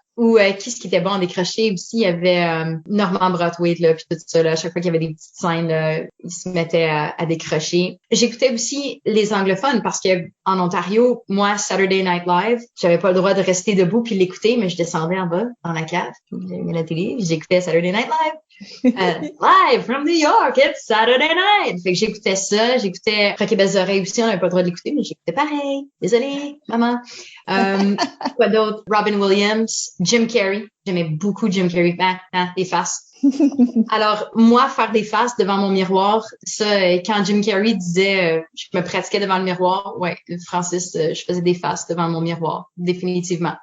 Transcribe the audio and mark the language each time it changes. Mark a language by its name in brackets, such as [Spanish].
[French] Ou qui ce qui était bon en décroché aussi, il y avait Norman Brathwaite, là, puis tout ça, là, à chaque fois qu'il y avait des petites scènes, là, il se mettait à décrocher. J'écoutais aussi les anglophones parce que en Ontario, moi, Saturday Night Live, j'avais pas le droit de rester debout puis l'écouter, mais je descendais en bas, dans la cave, j'avais la télé, puis j'écoutais Saturday Night Live. [English] Live from New York, it's Saturday night. [French] Fait que j'écoutais ça, j'écoutais Rocky Belles Oreilles aussi, on n'avait pas le droit de l'écouter, mais j'écoutais pareil. Désolée, maman. Quoi d'autre? Robin Williams, Jim Carrey. J'aimais beaucoup Jim Carrey. Des faces. Alors, moi, faire des faces devant mon miroir, ça, quand Jim Carrey disait je me pratiquais devant le miroir, ouais, Francis, je faisais des faces devant mon miroir, définitivement.